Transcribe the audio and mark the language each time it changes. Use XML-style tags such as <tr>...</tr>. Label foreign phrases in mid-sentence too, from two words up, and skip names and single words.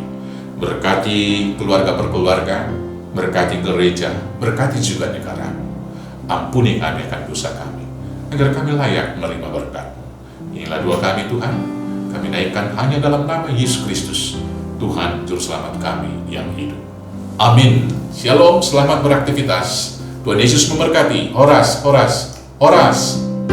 <id>Berkati keluarga per keluarga, berkati gereja, berkati juga negara. Ampuni kami akan dosa kami, agar kami layak menerima berkat-Mu. Inilah doa kami Tuhan, kami naikkan hanya dalam nama Yesus Kristus, Tuhan Juru Selamat kami yang hidup. Amin. Shalom, selamat beraktivitas. Tuhan Yesus memberkati.</id> <bbc>Horas, horas, horas.</bbc>